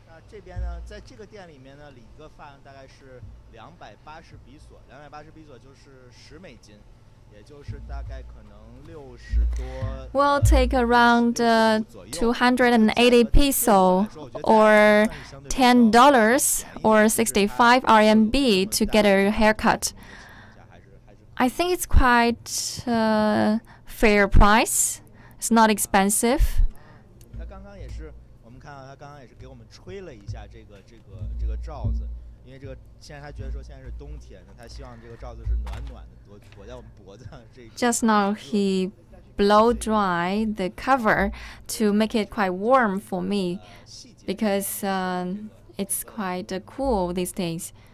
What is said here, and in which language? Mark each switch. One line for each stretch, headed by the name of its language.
Chinese: 这边呢，在这个店里面呢，理个发大概是280比索，280比索就是10美金，也就是大概可能60多。
English: Will take around 280 peso or $10 or 65 RMB to get a haircut. I think it's quite fair price. It's not expensive.
Chinese: 他刚刚也是，我们看到他刚刚也是给我们吹了一下这个罩子，因为这个现在他觉得说现在是冬天，他希望这个罩子是暖暖的，裹在我们脖子上。
English: Just now he blow dry the cover to make it quite warm for me because it's quite cool these days.